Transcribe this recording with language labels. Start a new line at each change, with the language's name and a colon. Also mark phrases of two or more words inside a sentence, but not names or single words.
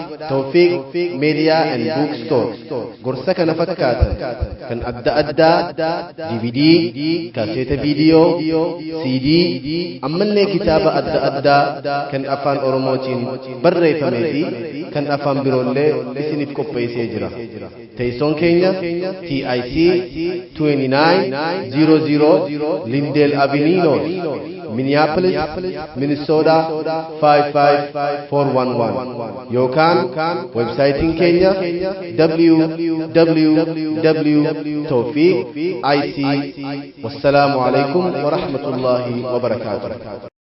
Oromo: Tawfiiq Media and Bookstore gorsa kana fakkaatan kan adda addaa, D V D, kaaseeta viidiyoo, C D, ammallee kitaaba adda addaa kan afaan Oromootiin barreeffamee fi kan afaan biroollee isiniif qopheessee jira. Teessoon keenya T I C twenty-nine zero zero Lindale Avenue, Minneapolis, Minnesota five five four one one. Yookaan websaayitiin keenya W W W dot Tawfiq I C.
Arabic: والسلام عليكم ورحمة الله وبركاته.